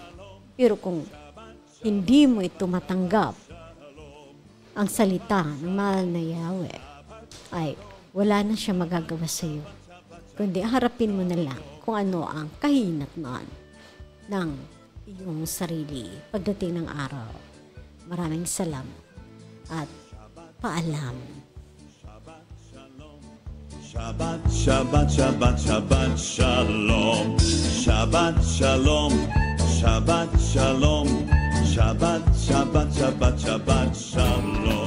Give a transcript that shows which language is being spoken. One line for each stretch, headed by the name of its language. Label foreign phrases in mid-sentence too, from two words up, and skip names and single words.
Filipino: Pero kung hindi mo ito matanggap, ang salita ng mahal na Yahweh, ay wala na siya magagawa sa iyo. Kundi harapin mo na lang kung ano ang kahinatnan ng iyong sarili pagdating ng araw. Maraming salamat at paalam.
Hebrew: שבת, שבת, שבת, שבת, שלום. שבת, שלום. שבת, שלום. שבת, שבת, שבת, שבת, שלום.